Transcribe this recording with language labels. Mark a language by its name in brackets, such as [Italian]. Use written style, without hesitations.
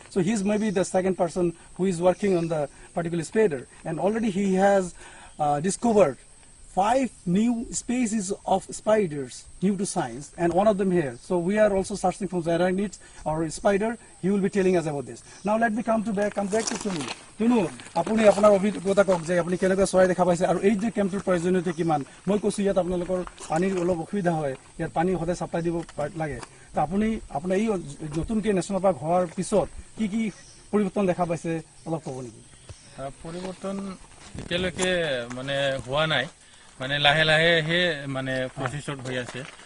[English] So he's maybe the second person who is working on the particular spider, and already he has discovered 5 new species of spiders new to science, and one of them here. So we are also searching for the arachnids or spider. He will be telling us about this. Now let me come back to Tunu. [Assamese] Tunu, apuni apnar obhigota kok je apuni keneকুৱা চৰাই দেখা পাইছে আৰু এই যে কেম্পটোৰ প্ৰয়োজনীয়তা কিমান? মই কৈছো ইয়াত আপোনালোকৰ পানীৰ অলপ অসুবিধা হয়, ইয়াত পানী সদায় সাপ্লাই দিব লাগে। তো আপুনি আপোনাৰ এই নতুনকৈ নেশ্যনেল পাৰ্ক হোৱাৰ পিছত কি পৰিৱৰ্তন দেখা পাইছে অলপ ক'ব নেকি? পৰিৱৰ্তন এতিয়ালৈকে মানে হোৱা নাই, মানে লাহে লাহে হে মানে প্ৰচেছত হৈ আছে।